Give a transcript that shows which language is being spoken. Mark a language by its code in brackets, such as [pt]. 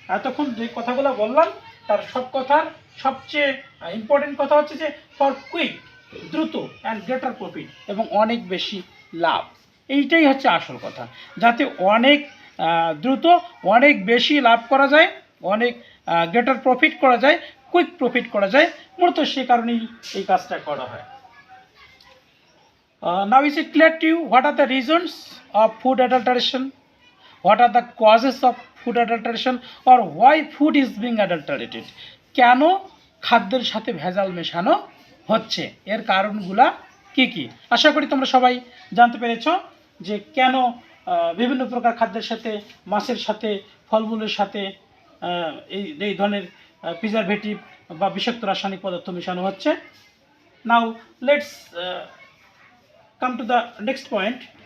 [bn] এতক্ষণ যে কথাগুলো বললাম তার সব কথার সবচেয়ে ইম্পর্টেন্ট কথা হচ্ছে যে [en] for quick, [bn] দ্রুত, [en] and greater profit, [bn] এবং অনেক বেশি লাভ। এইটাই হচ্ছে আসল কথা, যাতে অনেক দ্রুত অনেক বেশি লাভ করা যায়, অনেক গ্রেটার প্রফিট করা যায়, কুইক প্রফিট করা যায়, মূলত সে কারণেই এই কাজটা করা হয়। [en] Now is it clear to you what are the reasons of food adulteration? What are the causes of food adulteration, or why food is being adulterated? [bn] কেন খাদ্যের সাথে ভেজাল মেশানো হচ্ছে, এর কারণগুলা কি কি। আশা করি তোমরা সবাই জানতে পেরেছো যে কেন বিভিন্ন প্রকার খাদ্যের সাথে, মাছের সাথে, ফলমূলের সাথে এই ধরনের প্রিজারভেটিভ বা বিষাক্ত রাসায়নিক পদার্থ মেশানো হচ্ছে। [en] Now let's come to the next point.